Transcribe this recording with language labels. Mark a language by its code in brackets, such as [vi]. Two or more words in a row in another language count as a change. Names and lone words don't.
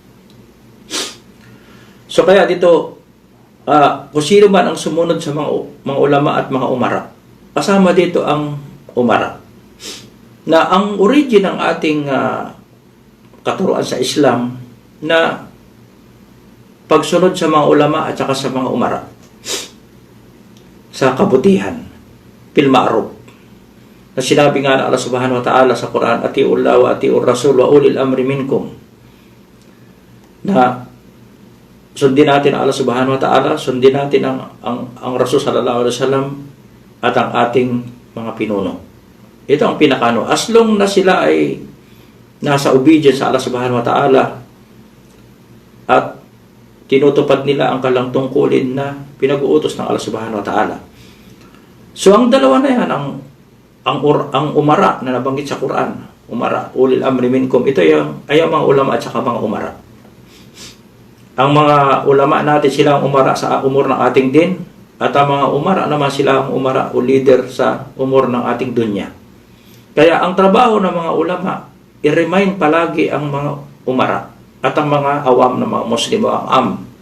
[tl] So kaya dito, kung sino man ang sumunod sa mga ulama at mga umara, kasama dito ang umara, na ang origin ng ating katuruan sa Islam na pagsunod sa mga ulama at saka sa mga umara sa kabutihan, [ar] بالمعروف, [tl] na sinabi nga ng Allah [ar] سبحانه وتعالى [tl] sa Quran, [ar] أطيعوا الله وأطيعوا الرسول وأولي الأمر منكم, [tl] na sundin natin ang Allah [ar] سبحانه وتعالى, [tl] sundin natin ang Rasul [ar] صلى الله عليه وسلم [tl] at ang ating mga pinuno. Ito ang pinakano. [en] As long [tl] na sila ay nasa obedience sa Allah [ar] سبحانه وتعالى [tl] at tinutupad nila ang kalang tungkulin na pinag-uutos ng Allah [ar] سبحانه وتعالى. [tl] So ang dalawa na yan, ang umara na nabanggit sa Quran, [ar] أمراء، أولي الأمر منكم, [tl] ito ay ang mga ulama at saka mga umara. Ang mga ulama natin, sila ang umara sa umur ng ating din, at ang mga umara naman, sila ang umara o leader sa umur ng ating dunya. Kaya ang trabaho ng mga ulama, i-remind palagi ang mga umara at ang mga awam ng mga Muslim o ang am.